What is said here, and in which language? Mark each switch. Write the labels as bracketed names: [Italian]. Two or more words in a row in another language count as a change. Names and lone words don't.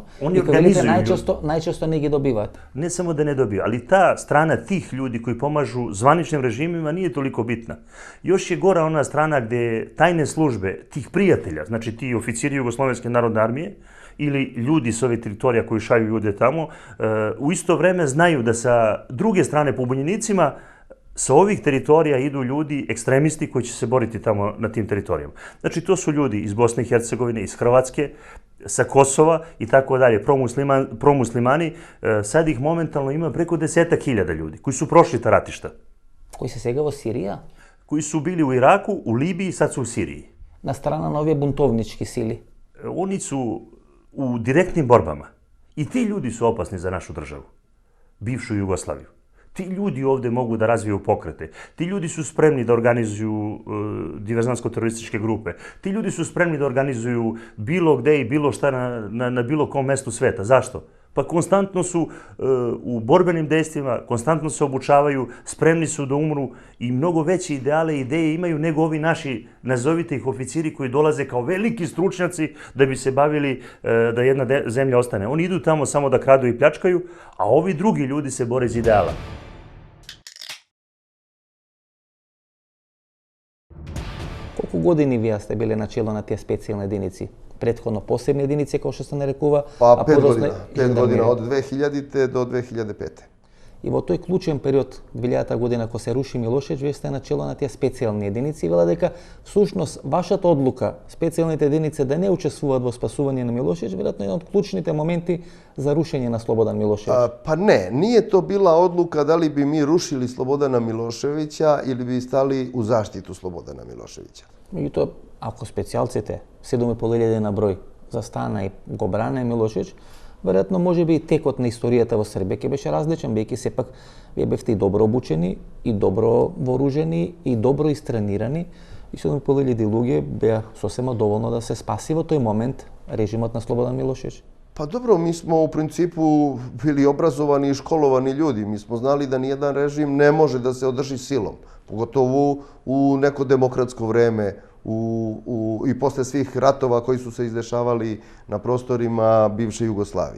[Macedonian] Они најчесто не ги добиваат. [Serbian] Не само да не добiju, ali ta strana tih ljudi koji pomažu zvaničnim režimima nije toliko bitna. Još je gora ona strana gde tajne službe tih prijatelja, znači ti oficiri Jugoslovenske narodne armije, ili ljudi s ove teritorija koji šalju ljude tamo, u isto vreme znaju da sa druge strane pobunjenicima sa ovih teritorija idu ljudi, ekstremisti koji će se boriti tamo na tim teritorijama. Znači to su ljudi iz Bosne i Hercegovine, iz Hrvatske, sa Kosova i tako dalje, promuslimani. Sad ih momentalno ima preko 10.000 ljudi koji su prošli ta ratišta. Koji se [Macedonian] сега во Сирија? Koji su bili u Iraku, u Libiji, sad su u Siriji. На страна на овие бунтовнички сили. [Serbian] Oni su u direktnim borbama. I ti ljudi su opasni za našu državu, bivšu Jugoslaviju. Ti ljudi ovde mogu da razviju pokrete. Ti ljudi su spremni da organizuju diverzantsko-terorističke grupe. Ti ljudi su spremni da organizuju bilo gde i bilo šta na bilo kom mestu sveta. Zašto? Pa konstantno su u borbenim dejstvima, konstantno se obučavaju, spremni su da umru i mnogo veće ideale i ideje imaju nego ovi naši, nazovite ih oficiri koji dolaze kao veliki stručnjaci da bi se bavili da jedna zemlja ostane. Oni idu tamo samo da kradu i pljačkaju, a ovi drugi ljudi se bore iz ideala. [Macedonian] Колку години вие сте биле начело на тие специјални единици? Претходно посебни единици, како што се нарекува? Па 5 година. 5 година, од 2000 до 2005. И во тој клучен период 2000 година кога се руши Милошевиќ, вие сте на чело на тие специјални единици и вела дека всушност вашата одлука специјалните единици да не учествуваат во спасување на Милошевиќ веројатно е еден од клучните моменти за рушење на Слободан Милошевиќ. [Serbian] Pa ne, nije to bila odluka da li bi mi rušili Slobodana Miloševića ili bi stali u zaštitu Slobodana Miloševića. [Macedonian] Меѓутоа, ако специјалците 7.500 на број застана и го бране Милошевиќ, веројатно може би и текот на историјата во Србија ќе беше различен, бидејќи сепак вие бевте и добро обучени, и добро вооружени, и добро истренирани, и 7.500 луѓе беа сосема доволно да се спаси во тој момент режимот на Слободан Милошевиќ. [Serbian] Pa dobro, mi smo u principu bili obrazovani i školovani ljudi. Mi smo znali da nijedan režim ne može da se održi silom. Pogotovo u neko demokratsko vreme i posle svih ratova koji su se izdešavali na prostorima bivše Jugoslavije.